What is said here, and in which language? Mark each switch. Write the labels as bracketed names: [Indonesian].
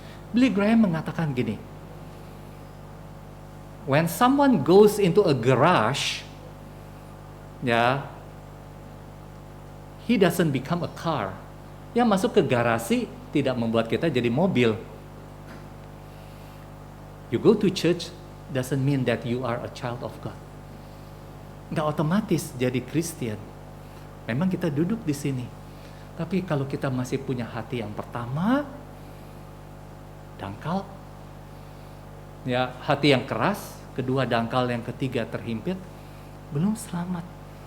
[English] Billy Graham [Indonesian] mengatakan gini, [English] when someone goes into a garage, ya, he doesn't become a car. [Indonesian] Yang masuk ke garasi tidak membuat kita jadi mobil. [English] You go to church doesn't mean that you are a child of God. [Indonesian] Nggak otomatis jadi Kristen. Memang kita duduk di sini. Tapi kalau kita masih punya hati yang pertama, dangkal, ya, hati yang keras, kedua dangkal, yang ketiga terhimpit, belum selamat.